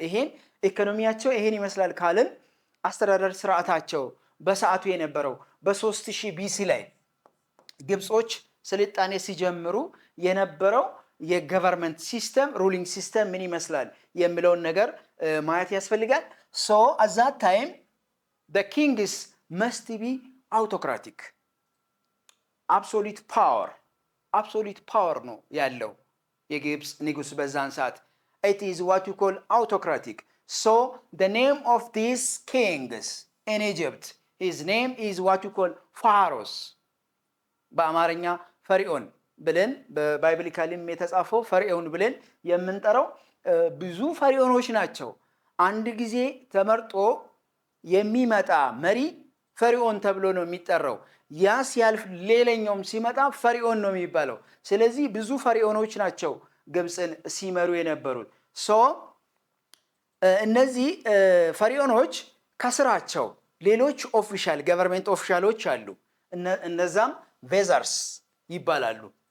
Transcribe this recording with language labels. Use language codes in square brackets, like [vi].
[am] ይሄን ኢኮኖሚያቸው ይሄን ይመስላል ካልን አስተዳደር ስርዓታቸው በሰዓቱ የነበረው በ3000 ቢሲ ላይ ግብጾች ስልጣኔ ሲጀምሩ የነበረው የገቨርንመንት ሲስተም ሩሊንግ ሲስተም ምን ይመስላል የሚለውን ነገር ማየት ያስፈልጋል። [en] so at that time the kings must be autocratic. absolute power [am] ነው ያለው የግብፅ ንጉስ በዛን ሰዓት። [en] it is what you call autocratic. so the name of these kings in Egypt, his name is what you call pharaohs. [am] በአማርኛ ፈርዖን ብለን በባይብሊካሊም የተጻፈው ፈርዖን ብለን የምንጠራው ብዙ ፈርዖኖች ናቸው። አንድ ጊዜ ተመርጦ የሚመጣ መሪ ፈርዖን ተብሎ ነው የሚጠራው። ያ ሲያልፍ ሌላኛውም ሲመጣ ፈርዖን ነው የሚባለው። ስለዚህ ብዙ ፈርዖኖች ናቸው ግብፅን ሲመሩ የነበሩት። ሶ እነዚህ ፈርዖኖች ከስራቸው ሌሎች ኦፊሻል ገቨርንመንት ኦፊሻሎች አሉ። እነዛም ቬዘርስ ይባላሉ።